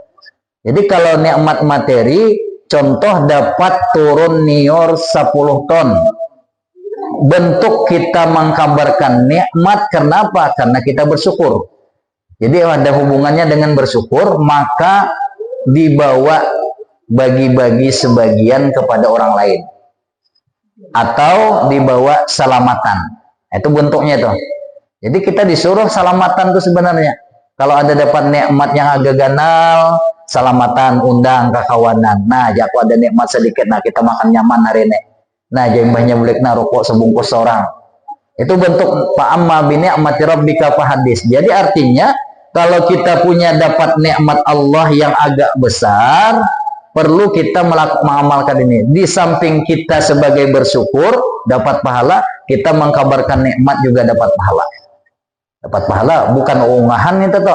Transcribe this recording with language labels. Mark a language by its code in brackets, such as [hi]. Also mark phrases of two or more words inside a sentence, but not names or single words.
[id] Jadi kalau nikmat materi, contoh dapat turun nior 10 ton. Bentuk kita mengkabarkan nikmat, kenapa? Karena kita bersyukur. Jadi ada hubungannya dengan bersyukur, maka dibawa bagi-bagi sebagian kepada orang lain. [bjn] Atau dibawa salamatan. Itu bentuknya tuh. Jadi kita disuruh salamatan tuh sebenarnya. Kalau ada dapat nikmat yang agak ganal, salamatan, undang ke kawanan. Nah, aku ada nikmat sedikit, nah kita makan nyaman hari ini. Nah, jembahnya bulik nah rokok sebungkus seorang. [id] Itu bentuk [ar] fa'amma bi ni'mati rabbika fahadis. [id] Jadi artinya kalau kita punya dapat nikmat Allah yang agak besar, perlu kita mengamalkan ini. Di samping kita sebagai bersyukur dapat pahala, kita mengkabarkan nikmat juga dapat pahala. Dapat pahala, bukan unggahan itu toh.